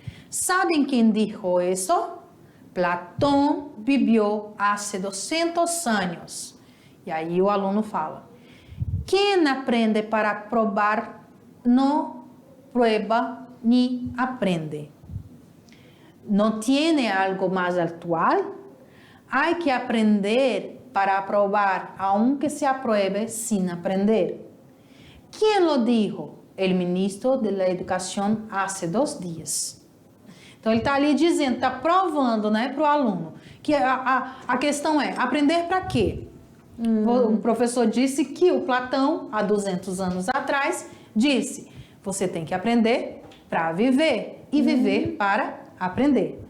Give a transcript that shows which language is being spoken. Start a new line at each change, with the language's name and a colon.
Spanish: ¿Saben quién dijo eso? Platón vivió hace 200 años.
Portuguese: E aí o aluno fala: quem aprende para provar não prueba nem aprende. não tiene algo mais atual?
Spanish: Hay que aprender para aprobar, aunque se apruebe sin aprender. ¿Quién lo dijo? El ministro de la Educación hace 2 dias.
Portuguese: Então, ele está ali dizendo, está provando, né, para o aluno, que a questão é, aprender para quê? O professor disse que o Platão, há 200 anos atrás, disse, você tem que aprender para viver e viver para aprender.